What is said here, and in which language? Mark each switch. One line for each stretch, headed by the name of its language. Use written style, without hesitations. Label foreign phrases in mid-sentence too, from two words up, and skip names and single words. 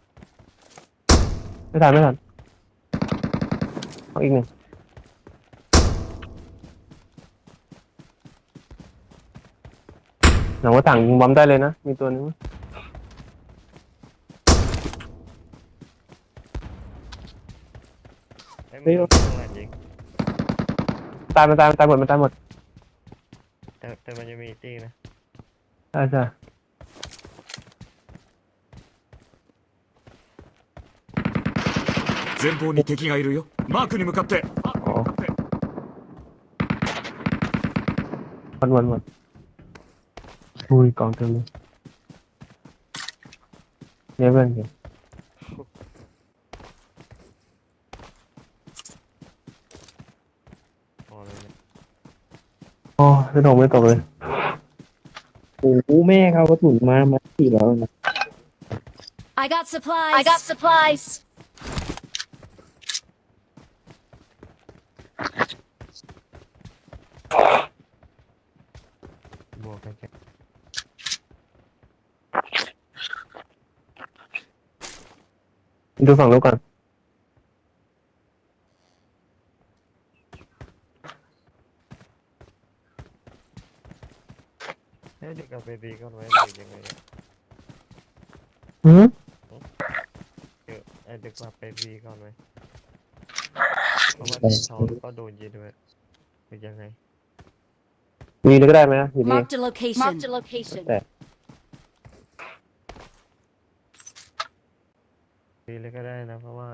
Thai: ไม่ทันเอาอีกหนึ่งหลังรถถังยิงบอมได้เลยนะมีตัวนึง เฮ้ยมันอยู่ข้างหลังยิง ตายหมด แต่มันจะมีตีนะ ใช่
Japanese: 前方に敵がいるよ。マークに向かって。
Thai: อ๋อหมดอุ้ยกองเต็มเลยเนี่ยเพื่อนเห็น พอเลยเนี่ย อ๋อไม่ตกเลย โอ้โหแม่เขาก็ถุนมา4แล้วนะ
English: I got supplies. I got supplies.
Thai: บวกกันแค่ ดูฝั่งนู้นก่อน เฮ้ยเด็กเอาไปบีก่อนไว้หรือยังไงเนี่ย หืม เดี๋ยวไอ้เด็กกลับไปบีก่อนไว้เพราะว่าเขาก็โดนยิงด้วยหรือยังไง มีเลยก็ได้ไหมนะอยู่นี่
English: Marked a location. Marked a location.
Thai: บีเลยก็ได้นะเพราะว่า